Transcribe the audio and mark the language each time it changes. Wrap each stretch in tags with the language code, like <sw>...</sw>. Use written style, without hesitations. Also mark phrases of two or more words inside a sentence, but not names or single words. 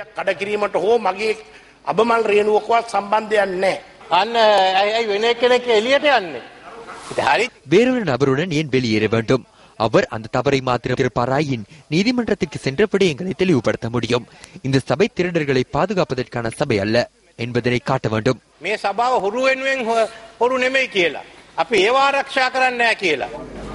<ta>வேறொரு நபருடன் ஏன் வெளியேற வேண்டும்? அவர் அந்த தவறை மாத்திரம் இருப்பாராயின் நீதிமன்றத்திற்கு சென்ற விடயங்களை தெளிவுபடுத்த முடியும். இந்த சபை திருடர்களை பாதுகாப்பதற்கான சபை அல்ல என்பதனை காட்ட வேண்டும்.</ta> <si>මේ සභාව හොරු වෙනුවෙන් හොරු නෙමෙයි කියලා. අපි ඒව ආරක්ෂා කරන්නේ නැහැ කියලා.</si>